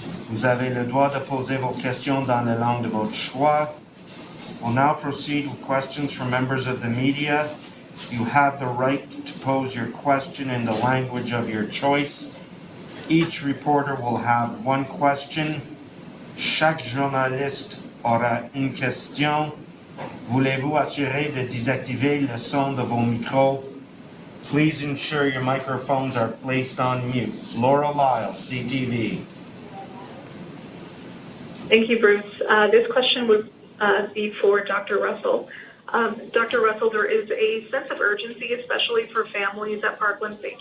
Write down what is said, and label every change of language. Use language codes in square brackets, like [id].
[fr] Vous avez le droit de poser vos questions dans la langue de votre choix. [en] We'll now proceed with questions from members of the media. You have the right to pose your question in the language of your choice. Each reporter will have one question. [fr] Chaque journaliste aura une question. Voulez-vous assurer de désactiver le son de vos micros? [en] Please ensure your microphones are placed on mute. Laura Lyle, CTV. Thank you, Bruce. This question would be for Dr. Russell. Dr. Russell, there is a sense of urgency, especially for families at Parkland St.